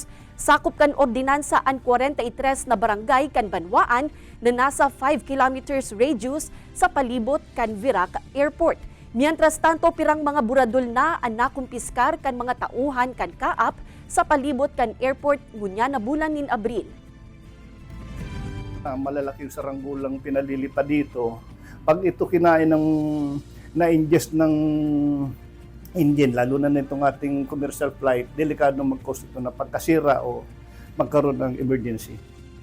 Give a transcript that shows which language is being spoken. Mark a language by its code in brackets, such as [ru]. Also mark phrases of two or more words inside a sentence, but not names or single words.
[bik] Sakop kan ordinansa ang 43 na barangay kan banwaan na nasa 5 [en] kilometers radius [bik] sa palibot kan VIRAC Airport. [es] Mientras tanto, [bik] pirang mga buradol na ang nakumpiskar kan mga tauhan kan kaap sa palibot kan airport ngunya na bulan nin Abril. [tl] Malalaki yung saranggolang pinalilipad dito. Pag ito kinain ng na-ingest ng engine, lalo na nitong ating [en] commercial flight, [tl] delikado mag-cause ito na pagkasira o magkaroon ng emergency.